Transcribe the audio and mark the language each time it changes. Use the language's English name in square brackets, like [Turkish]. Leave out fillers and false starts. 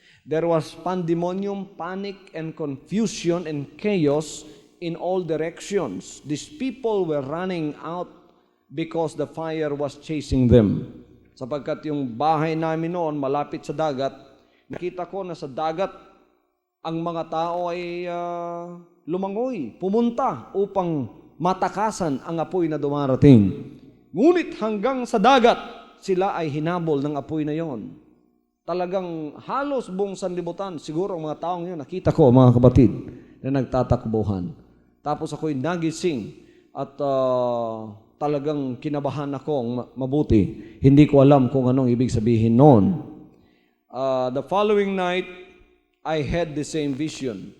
[English] There was pandemonium, panic, and confusion and chaos in all directions. These people were running out because the fire was chasing them. [Filipino] Sapagkat yung bahay namin noon malapit sa dagat, nakita ko na sa dagat ang mga tao ay lumangoy, pumunta upang matakasan ang apoy na dumarating. Ngunit hanggang sa dagat, sila ay hinabol ng apoy na yon. Talagang halos buong sanlibutan, siguro ang mga taong yun, nakita ko, mga kapatid, na nagtatakbuhan. Tapos ako'y nagising at talagang kinabahan akong mabuti. Hindi ko alam kung anong ibig sabihin noon. [English] The following night, I had the same vision.